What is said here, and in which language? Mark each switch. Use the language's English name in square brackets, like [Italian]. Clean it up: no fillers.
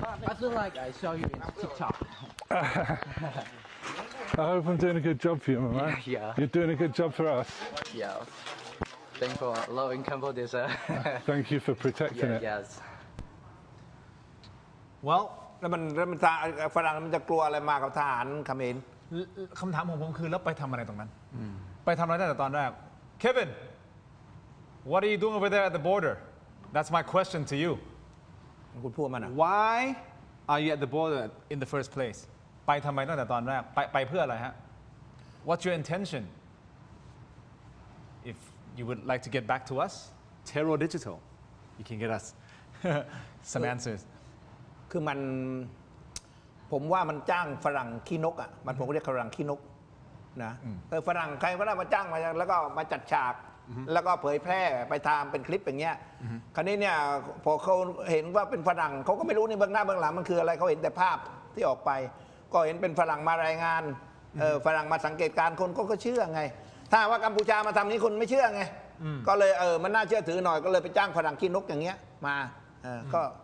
[English] I feel like I saw you in TikTok. I hope I'm doing a good job for you, my man. Yeah. You're doing a good job for us. Yeah. Thanks for allowing Cambodia, sir. Thank you for protecting it. Yes. well [Thai] แล้วมันฝรั่งมันจะกลัวอะไรมากับทหารเขมร คำถามของผมคือแล้วไปทำอะไรตรงนั้น ไปทำอะไรตั้งแต่ตอนแรก [English] Kevin what are you doing over there at the border that's my question to you [Thai] คุณพูดมันอ่ะ [English] why are you at the border in the first place [Thai] ไปทำไมตั้งแต่ตอนแรกไปเพื่ออะไรฮะ [English] what's your intention if you would like to get back to us Terror Digital you can get us some answers [Thai] คือมันผมว่ามันจ้างฝรั่งขี้นกอ่ะมันผมก็เรียกฝรั่งขี้นกนะฝรั่งใครก็ได้มาจ้างมาแล้วก็มาจัดฉากแล้วก็เผยแพร่ไปทำเป็นคลิปอย่างเงี้ยคราวนี้เนี่ยพอเขาเห็นว่าเป็นฝรั่งเขาก็ไม่รู้ในเบื้องหน้าเบื้องหลังมันคืออะไรเขาเห็นแต่ภาพที่ออกไป ก็เห็นเป็นฝรั่งมารายงานฝรั่งมาสังเกตการคนก็เชื่อไงถ้าว่ากัมพูชามาทำนี้คนไม่เชื่อไงก็เลยมันน่าเชื่อถือหน่อยก็เลยไปจ้างฝรั่งขี้นกอย่างเงี้ยมาก็